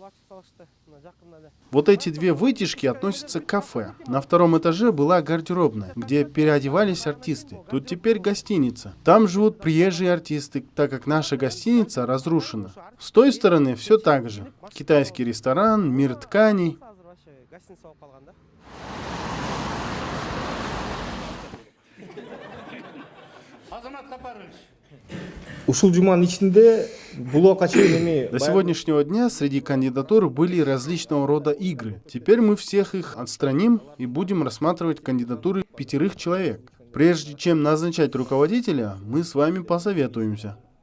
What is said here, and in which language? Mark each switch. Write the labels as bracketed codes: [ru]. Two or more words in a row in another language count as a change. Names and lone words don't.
[ru] Вот эти две вытяжки относятся к кафе. На втором этаже была гардеробная, где переодевались артисты. Тут теперь гостиница. Там живут приезжие артисты, так как наша гостиница разрушена. С той стороны все так же. Китайский ресторан, мир тканей. [ky] Ушул жуманын ичинде блокка чейин эми [ru] До сегодняшнего дня среди кандидатур были различного рода игры. Теперь мы всех их отстраним и будем рассматривать кандидатуры 5 человек. Прежде чем назначать руководителя, мы с вами посоветуемся.